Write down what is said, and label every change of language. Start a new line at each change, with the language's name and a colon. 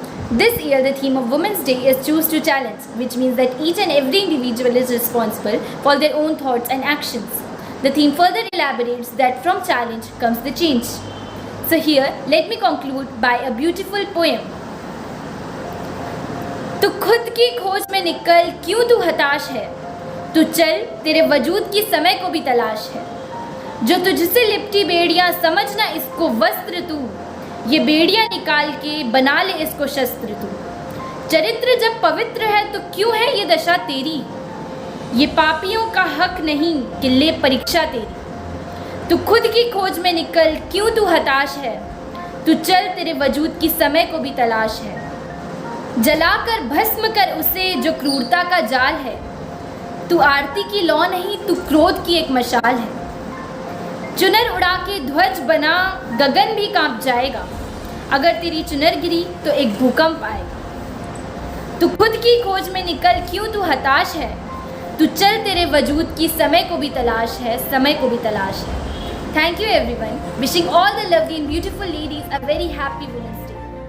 English: This year, the theme of Women's Day is Choose to Challenge, which means that each and every individual is responsible for their own thoughts and actions. The theme further elaborates that from challenge comes the change. So here, let me conclude by a beautiful poem.
Hindi: तू खुद की खोज में निकल, क्यों तू हताश है? तू चल, तेरे वजूद की समय को भी तलाश है। जो तुझसे लिपटी बेड़ियां, समझना इसको वस्त्र तू, ये बेड़ियां निकाल के बना ले इसको शस्त्र तू। चरित्र जब पवित्र है तो क्यों है ये दशा तेरी? ये पापियों का हक नहीं कि ले परीक्षा तेरी। तू खुद की खोज में निकल, क्यों तू हताश है? तू चल, तेरे वजूद की समय को भी तलाश है। जलाकर भस्म कर उसे जो क्रूरता का जाल है। तू आरती की लौ नहीं, तू क्रोध की एक मशाल है। चुनर उड़ा के ध्वज बना, गगन भी कांप जाएगा। अगर तेरी चुनर गिरी तो एक भूकंप आएगा। तू खुद की खोज में निकल, क्यों तू हताश है? तू चल, तेरे वजूद की समय को भी तलाश है, समय को भी तलाश है।
English: Thank you everyone. Wishing all the lovely and beautiful ladies a very happy Women's Day.